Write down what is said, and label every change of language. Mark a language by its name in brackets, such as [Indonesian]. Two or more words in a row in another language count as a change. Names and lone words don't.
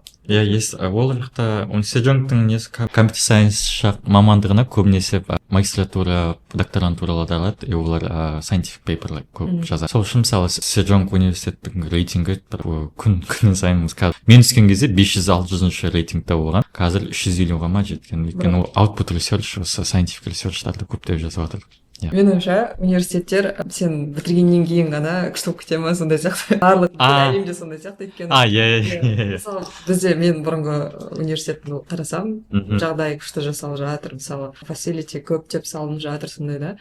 [Kazakh] Иә, ол жақта Сиджонгтың [English] computer science [Kazakh] мамандығына көбінесе магистратура, докторантуралар алады, и олар [English] scientific paper [Kazakh] көп жазады. Сол үшін мысалы Сиджонг университеттің рейтингі күн сайын мен түскен кезде 500-600 рейтингте болған, қазір 350-ға ма жеткен. Өйткені [English] output research, scientific research-тарды [Kazakh] көптеп жазып жатыр. Менің ойымша университеттер сен бітіргеннен кейін ғана күшті болып кете ма, сондай сияқты. Барлық әлемде сондай сияқты өйткені. Мысалы бізде мен бұрынғы университетті қарасам, жағдай күшті жасалып жатыр, мысалы facility көп деп салынып жатыр, сондай да.